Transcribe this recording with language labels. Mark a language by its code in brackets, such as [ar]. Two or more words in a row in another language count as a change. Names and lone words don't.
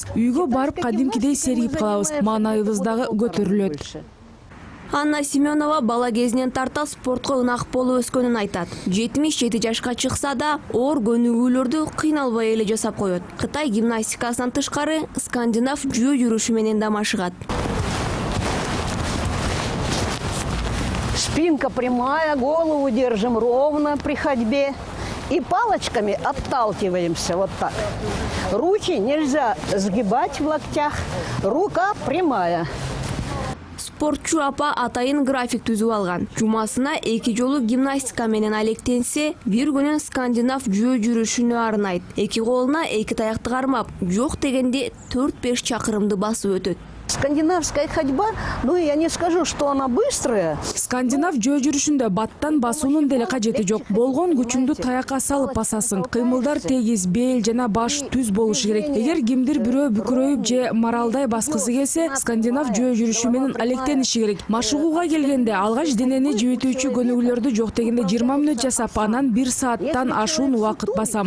[ky] Үйгө барып кадимкидей сергип калабыз. Маанайыбыз дагы көтөрүлөт. Анна Семенова бала кезинен тарта спортко ынак болуп өскөнүн айтат. 77 жашка чыкса да, оор көнүгүүлөрдү кыйналбай эле жасап коет. Кытай гимнастикасынан тышкары скандинав жөө жүрүшү менен да машыгат. [ru] Спинка прямая, голову держим ровно при ходьбе и палочками отталкиваемся вот так. Руки нельзя сгибать в локтях, рука прямая. [ky] Спортчу апа атайын график түзүп алган. Жумасына 2 жолу гимнастика менен алектенсе, бир күнүн скандинав жөө жүрүшүнө арнайт. 2 колуна 2 таякты кармап, жок дегенде 4-5 чакырымды басып өтөт. [ru] Скандинавская ходьба, ну я не скажу, что она быстрая. [ky] Скандинав жөө жүрүшүндө баттан басуунун деле кажети жок. Болгон күчүңдү таякка салып басасың. Кыймылдар тегиз, бел жана баш түз болушу керек. Эгер кимдир бирөө бүкүрөйүп же маралдай баскысы келсе, скандинав жөө жүрүшү менен алектениши керек. Машыгууга келгенде алгач денени жибитүүчү көнүгүүлөрдү жок дегенде 20 мүнөт жасап, анан 1 сааттан ашуун убакыт басам.